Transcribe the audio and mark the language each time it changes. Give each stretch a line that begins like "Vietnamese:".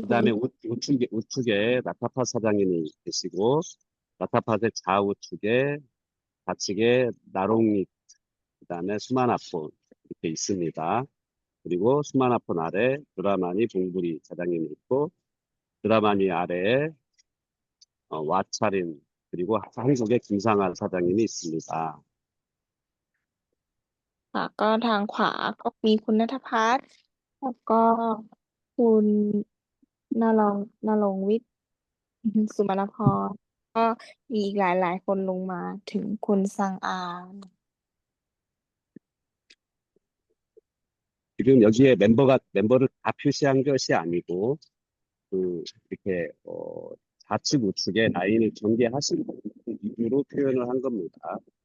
Korean: 그다음에 우측에 라타파 사장님이 계시고 라타파의 좌우측에 좌측에 나롱이 그다음에 수마나폰 이렇게 있습니다. 그리고 수마나폰 아래 드라마니 봉부리 사장님이 있고 드라마니 아래에 와차린 그리고 한국의 김상환 사장님이 있습니다.
Thai: ก็ทางขวาก็มีคุณณัฐพัฒน์แล้วก็คุณณรงค์วิทย์สุมนพรก็มีอีกหลายคนลงมาถึงคุณซังอา
Korean: 지금 여기에 멤버를 다 표시한 것이 아니고 이렇게 좌측 우측에 라인을 전개하신 위주로 표현을 한 겁니다.